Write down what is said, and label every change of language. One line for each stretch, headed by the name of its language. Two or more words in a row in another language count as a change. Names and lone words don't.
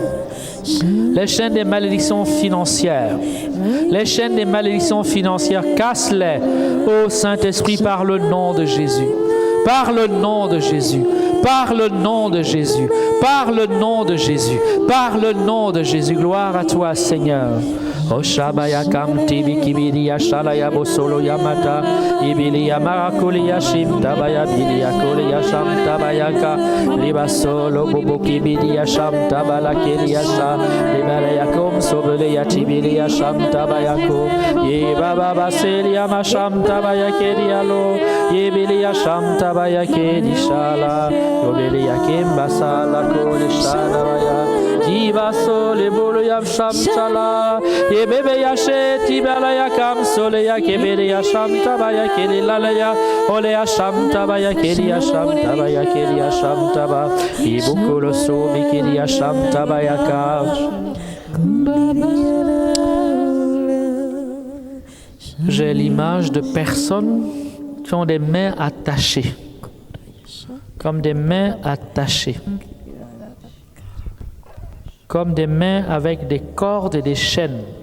French: Les chaînes des malédictions financières. Les chaînes des malédictions financières, casse-les, ô Saint-Esprit, par le nom de Jésus. Par le nom de Jésus. Par le nom de Jésus. Par le nom de Jésus. Par le nom de Jésus. Gloire à toi, Seigneur. Oshabaya kam tibi kibidi shalaya bosolo yamata ibili yamakuli yashim tabaya bili yakuli yasham tabayaka libasolo bobo kibidi yasham tabala kili yasha libala yakum sobele yatibili yasham tabayako ye baba baseli yamasham tabayakeli yalo ye bili yasham tabayakeli shala yobili yakim basala kuli shala Diva sole bolo yam sham chala ye bebe ya she tibala ya kam sole ya kebele ya sham tabaya kele lala ya ole ya sham tabaya kele ya sham tabaya kele ya sham taba ibukolo so bikeli ya sham tabaya ka. J'ai l'image de personnes qui ont des mains attachées, comme des mains attachées. Comme des mains avec des cordes et des chaînes.